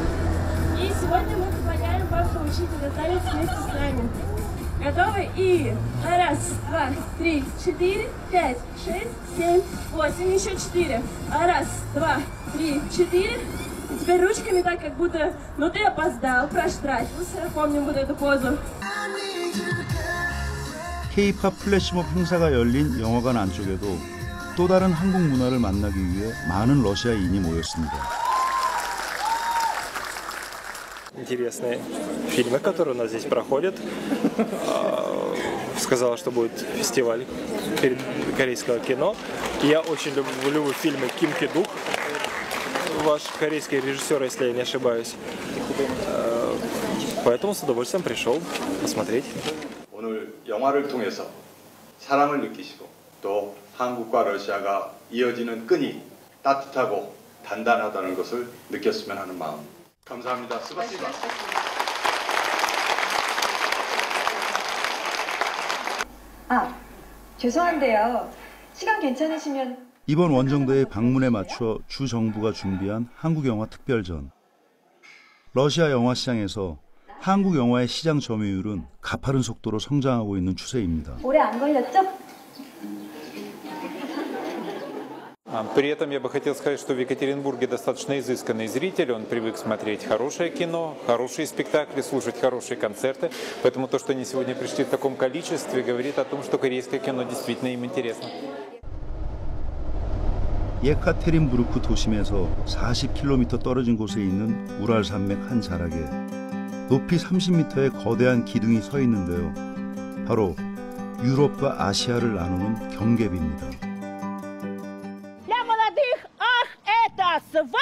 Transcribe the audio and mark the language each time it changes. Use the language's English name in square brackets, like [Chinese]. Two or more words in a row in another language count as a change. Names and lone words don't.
[Russian] И сегодня мы предлагаем вам получить этот танец вместе с нами. Готовы? И раз, два, три, четыре, пять, шесть, семь, восемь, еще 4. Раз, два, три, 4. И теперь ручками так, как будто, ну ты опоздал, проштрафился. Помним вот эту позу. [Korean] K-팝 플래시몹 행사가 열린 영화관 안쪽에도 또 다른 한국 문화를 만나기 위해 많은 러시아인이 모였습니다. [Russian] Интересные фильмы, которые у нас здесь проходят. Сказала, что будет фестиваль корейского кино. Я очень люблю фильмы Ким Ки-дук, ваш корейский режиссер, если я не ошибаюсь. Поэтому с удовольствием пришел посмотреть. [Korean] 오늘 영화를 통해서 사랑을 느끼시고 또 한국과 러시아가 이어지는 끈이 따뜻하고 단단하다는 것을 느꼈으면 하는 마음. 감사합니다. 스바시바. 아, 죄송한데요. 시간 괜찮으시면 이번 원정대의 방문에 맞춰 주 정부가 준비한 한국 영화 특별전. 러시아 영화 시장에서 한국 영화의 시장 점유율은 가파른 속도로 성장하고 있는 추세입니다. 오래 안 걸렸죠? [Russian] При этом я бы хотел сказать, что в Екатеринбурге достаточно изысканный зритель, он привык смотреть хорошее кино, хорошие спектакли, слушать хорошие концерты. Поэтому то, что они сегодня пришли в таком количестве, говорит о том, что корейское кино действительно им интересно. 예카테린부르크 도심에서 40km 떨어진 곳에 있는 우랄 산맥 한 자락에 높이 30m의 거대한 기둥이 서 있는데요. 바로 유럽과 아시아를 나누는 경계비입니다. Для молодых, ах, это